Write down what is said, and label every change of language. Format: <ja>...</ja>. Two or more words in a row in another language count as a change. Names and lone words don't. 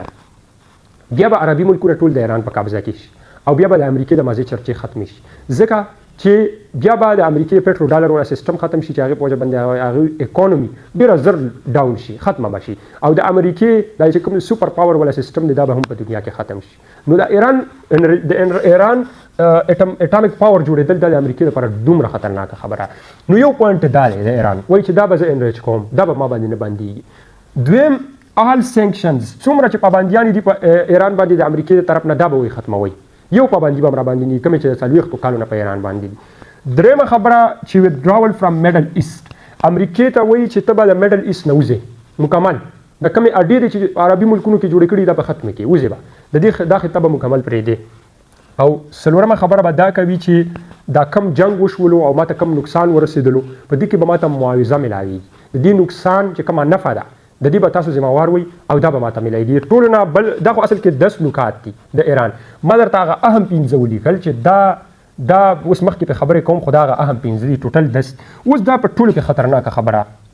<ps>ډالر بیا به عربي ملکونه ټول د ایران په قبضه کې شي او بیا به د امریکې د مازې چرچې ختمې شي ځکه چې بیا به د امریکې پټرو ډالر ولا سیستم ختم شي چې هغې په وجه باندې هغې اکانومي ډېره زر ډاون شي ختمه به شي او د امریکې دا چې کوم</ps> <en>super power</en> <ps>ولا سیستم دی دا به هم په دنیا کې ختم شي نو د ایران</ps> <en>atomic power</en> <ps>جوړېدل دا د امریکې لپاره دومره خطرناکه خبره نو یو پوینټ دا دی د ایران وایي چې دا به زه انریچ کوم دا به ما باندې نه بندېږي دویم</ps> <en>all sanctions</en> <ps>څومره چې پابندیانې دي په ایران باندې د امریکې د طرف نه دا به وایي ختموئ یو پابندي به هم را باندې نه کومې چې د 40 کالو نه په ایران باندې دي درېیمه خبره چې</ps> <en>withdrawal from middle east</en> <ps>امریکې ته وایي چې ته به د</ps> <en>middle east</en> <ps>نه وځې مکمل د کومې اډې دی چې عربي ملکونو کې جوړې کړي دا به ختمې کړي وځې به دا خطه به مکمل پرېږدې او څلورمه خبره به دا کوي چې دا کم جنګ وشولو او ماته کم نقصان ورسېدلو په دې کې به ماته معاوضه میلاویږي د دې نقصان چې کومه نفع ده د دې به تاسو ذمہوار وي او دا به ماته میلاویږي ټولو نه بل دا خو اصل کې 10 نکات دي د ایران ما درته هغه اهم 15 ولیکل چې دا اوس مخکې په خبرې کوم خو دا هغه اهم 15 دي ټوټل 10 اوس دا په ټولو کې خطرناکه خبره</ps>